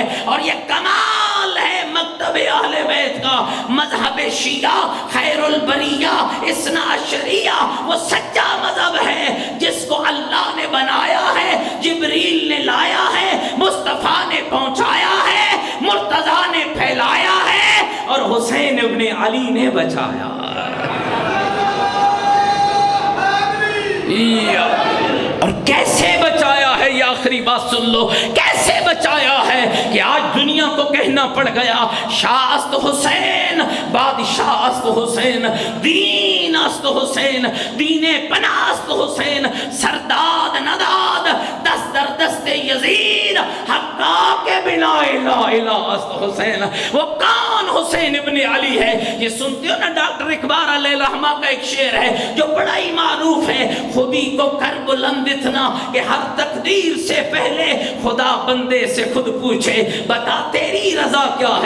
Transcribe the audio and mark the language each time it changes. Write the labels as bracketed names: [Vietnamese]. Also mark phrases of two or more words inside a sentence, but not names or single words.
[Urdu] اور یہ کمال ہے مکتب اہل بیت کا، مذہب شیعہ خیر البریہ اثنا عشریہ وہ سچا مذہب ہے جس کو اللہ نے بنایا ہے، جبریل نے لایا ہے، مصطفیٰ نے پہنچایا ہے، مرتضیٰ نے پھیلایا ہے اور حسین ابن علی نے بچایا۔ اور کیسے بچایا ہے یہ آخری بات سن لو، کیسے بچایا ہے کہ آج دنیا کو کہنا پڑ گیا [Persian] شاہ است حسین، بادشاہ است حسین، دین است حسین، دین پناہ است حسین، سرداد نداد دست در دست یزید حقا کے بنا الہ الہ است حسین۔ [Urdu] وہ کون حسین ابن علی ہے؟ یہ سنتے ہو نا ڈاکٹر اقبال علیہ الرحمہ کا ایک شعر ہے جو بڑا ہی معروف ہے، خودی کو کر بلند اتنا کہ ہر تقدیر سے پہلے خدا بندے سے خود پوچھے بتا تیری رضا کیا ہے۔